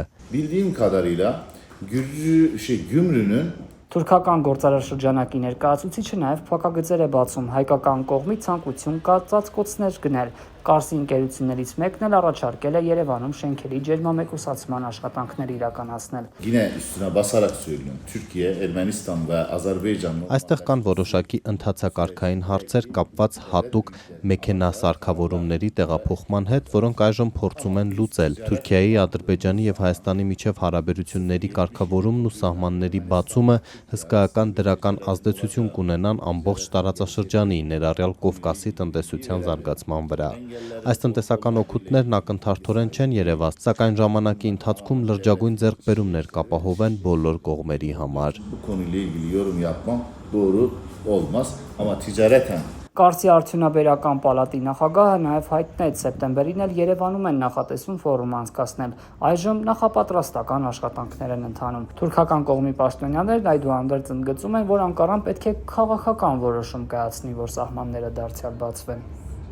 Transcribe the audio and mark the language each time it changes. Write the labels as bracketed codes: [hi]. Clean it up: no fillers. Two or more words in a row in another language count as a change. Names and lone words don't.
[tr] Bildiğim kadarıyla Gümrü'nün [hy] Թուրքական գործարարշրջանակի ներկայացուցիչը նաև փակագծեր է բացում հայկական կողմի ցանկություն կա ծածկոցներ գնել։ Կարսի ընկերություններից մեկն էլ առաջարկել է Երևանում շենքերի ջերմամեկուսացման աշխատանքներ իրականացնել։ [tr] Yine üstüne basarak söylüyorum. Türkiye, Ermenistan ve Azerbaycan. [hy] Այստեղ կան որոշակի ընթացակարգային հարցեր կապված հատուկ մեքենասարքավորումների տեղափոխման հետ, որոնք այժմ փորձում են լուծել։ Թուրքիայի, Ադրբեջանի եւ Հայաստանի միջև հարաբերությունների կարգավորումն ու սահմանների բացումը հսկայական դրական ազդեցություն կունենան ամբողջ տարածաշրջանի, ներառյալ Կովկասի տնտեսության զարգացման վրա։ Այս տնտեսական օգուտներն ակնթարթորեն չեն երևաց, սակայն ժամանակի ընթացքում լրջագույն ձեռքբերումներ կապահովեն բոլոր կողմերի համար։ [tr] Bu konuyla ilgili yorum yapmam doğru olmaz ama ticareten [hy] Կարծի արդյունաբերական պալատի նախագահը նաև հայտնեց սեպտեմբերին էլ Երևանում են նախատեսում ֆորում անցկացնել։ Այժմ նախապատրաստական աշխատանքներ են ընթանում։ Թուրքական կողմի պաշտոնյաներն այդուհանդերձ ընդգծում են, որ Անկարան պետք է քաղաքական որոշում կայացնի, որ սահմանները դարձյալ բացվեն։